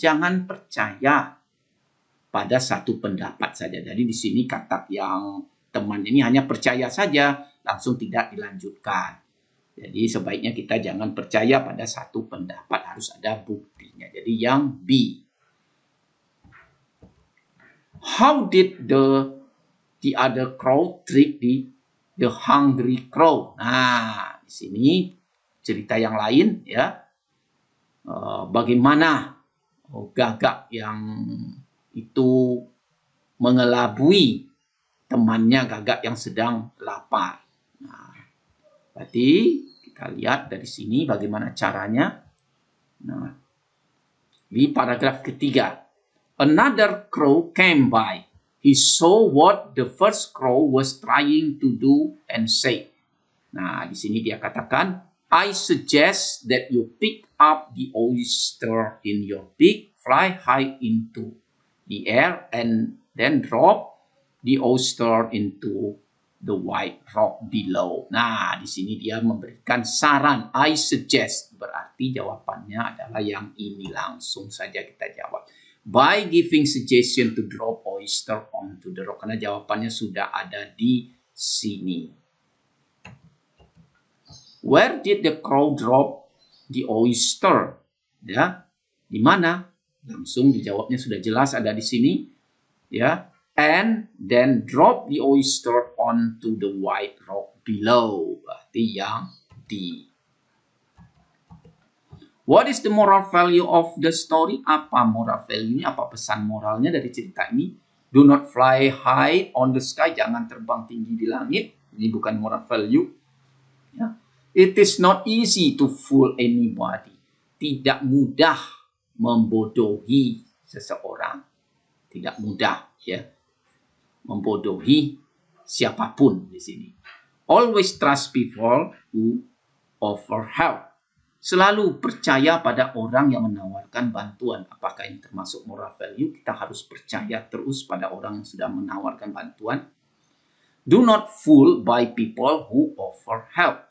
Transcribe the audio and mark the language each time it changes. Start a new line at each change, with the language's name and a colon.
Indonesian: Jangan percaya pada satu pendapat saja. Jadi di sini kata yang teman ini hanya percaya saja, langsung tidak dilanjutkan. Jadi sebaiknya kita jangan percaya pada satu pendapat, harus ada buktinya. Jadi yang B.
English: How did the other crowd treat the the hungry crow.
Indonesian: Nah, di sini cerita yang lain ya. Bagaimana gagak yang itu mengelabui temannya gagak yang sedang lapar. Nah, berarti kita lihat dari sini bagaimana caranya. Nah, di paragraf ketiga,
English: another crow came by. He saw what the first crow was trying to do and said.
Indonesian: Nah, di sini dia katakan,
English: I suggest that you pick up the oyster in your beak, fly high into the air, and then drop the oyster into the white rock below.
Indonesian: Nah, di sini dia memberikan saran.
English: I suggest
Indonesian: berarti jawabannya adalah yang ini. Langsung saja kita jawab.
English: By giving suggestion to drop oyster onto the rock.
Indonesian: Karena jawabannya sudah ada di sini.
English: Where did the crow drop the oyster?
Indonesian: Ya, di mana? Langsung dijawabnya sudah jelas ada di sini.
English: Ya, and then drop the oyster onto the white rock below.
Indonesian: Berarti yang D.
English: What is the moral value of the story?
Indonesian: Apa moral value-nya? Apa pesan moralnya dari cerita ini?
English: Do not fly high on the sky.
Indonesian: Jangan terbang tinggi di langit. Ini bukan moral value. Ya.
English: It is not easy to fool anybody.
Indonesian: Tidak mudah membodohi seseorang. Tidak mudah ya membodohi siapapun di sini.
English: Always trust people who offer help.
Indonesian: Selalu percaya pada orang yang menawarkan bantuan. Apakah ini termasuk moral value? Kita harus percaya terus pada orang yang sudah menawarkan bantuan.
English: Do not fool by people who offer help.